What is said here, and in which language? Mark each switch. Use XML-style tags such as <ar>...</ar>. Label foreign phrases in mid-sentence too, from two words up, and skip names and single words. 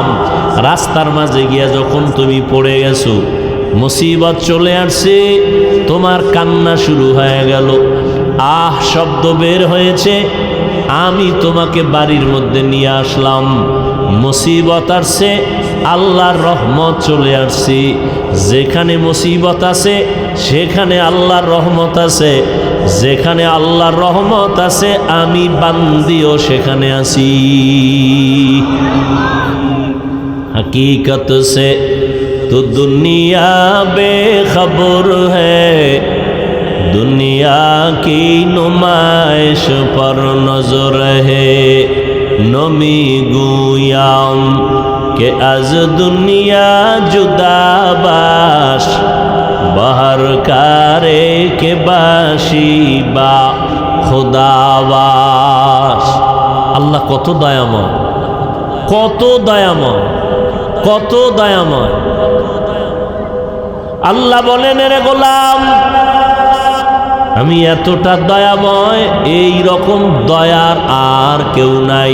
<bn>রাস্তার মাঝে গিয়া যখন তুমি পড়ে গেছো, মুসিবত চলে আসছে, তোমার কান্না শুরু হয়ে গেল, আহ শব্দ বের হয়েছে, আমি তোমাকে বাড়ির মধ্যে নিয়ে আসলাম। মুসিবত আসছে, আল্লাহর রহমত চলে আসছে। যেখানে মুসিবত আছে সেখানে আল্লাহর রহমত আছে, যেখানে আল্লাহর রহমত আছে আমি বান্দিও সেখানে আছি।</bn> <ur>حقیقت سے تو دنیا بے خبر ہے، دنیا کی نمائش پر نظر ہے.</ur> <fa>نمی گویم که از دنیا جدا باش، به هر کاری که باشی با خدا باش.</fa> <bn>আল্লাহ কত দয়াময়, কত দয়াময়, কত দয়াময়। আল্লাহ বলেন রে গোলাম, আমি এতটা দয়াময়, এই রকম দয়ার আর কেউ নাই।</bn>